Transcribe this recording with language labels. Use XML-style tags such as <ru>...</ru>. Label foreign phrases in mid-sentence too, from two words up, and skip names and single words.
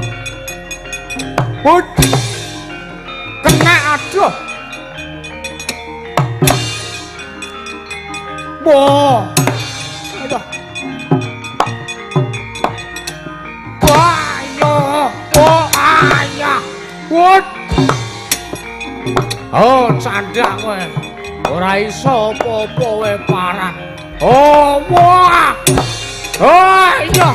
<jv>Put. Kena aduh. Wah. Aduh. Wah, yo. Oh, ayah. Put. Oh, candak kowe. ora iso apa-apa wae parah. Oh, wah. Oh, iya.</jv>